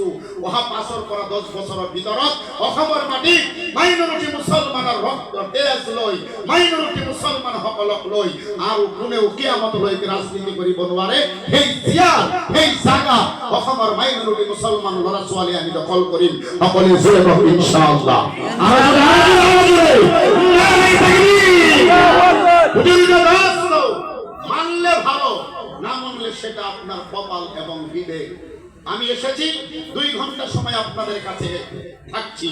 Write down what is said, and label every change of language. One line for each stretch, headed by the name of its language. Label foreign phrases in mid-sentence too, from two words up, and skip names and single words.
Assamese: অহা 5 পৰা 10 বছৰৰ ভিতৰত অসমৰ মাটিত মাইনৰিটি মুছলমানৰ ৰক্ত তেজ লৈ মাইনৰিটি মুছলমানসকলক লৈ আৰু কোনেও কিয়ামতলৈকে ৰাজনীতি কৰিব নোৱাৰে। সেই জিয়াৰ সেই জাগা অসমৰ মাইনৰিটি মুছলমান ল'ৰা ছোৱালী আমি দখল কৰিম। সকলোৱে জোৰে কওক ইনশাআল্লাহ।
Bangla: মানলে ভালো, না মানলে সেটা আপনার কপাল এবং বিবেক। আমি এসেছি 2 ঘন্টা সময় আপনাদের কাছে থাকছি।